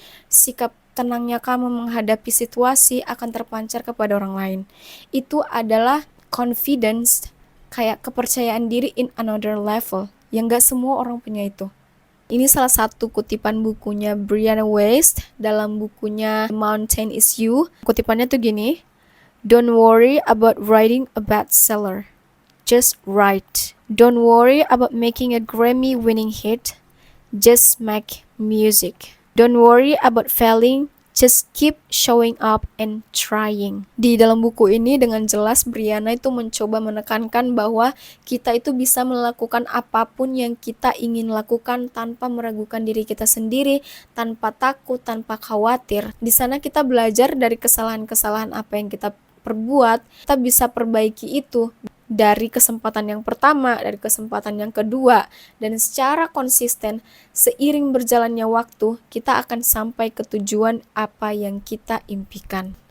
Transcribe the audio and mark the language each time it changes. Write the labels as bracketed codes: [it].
[id] Sikap tenangnya kamu menghadapi situasi akan terpancar kepada orang lain. Itu adalah confidence, kayak kepercayaan diri [en] in another level, [id] yang gak semua orang punya itu. Ini salah satu kutipan bukunya Brianna Wiest dalam bukunya Mountain is You. Kutipannya tuh gini, [en] don't worry about writing a bestseller, just write. Don't worry about making a Grammy-winning hit, just make music. Don't worry about failing, just keep showing up and trying. [id] Di dalam buku ini dengan jelas Brianna itu mencoba menekankan bahwa kita itu bisa melakukan apapun yang kita ingin lakukan tanpa meragukan diri kita sendiri, tanpa takut, tanpa khawatir. Di sana kita belajar dari kesalahan-kesalahan apa yang kita perbuat, kita bisa perbaiki itu dari kesempatan yang pertama, dari kesempatan yang kedua, dan secara konsisten seiring berjalannya waktu kita akan sampai ke tujuan apa yang kita impikan.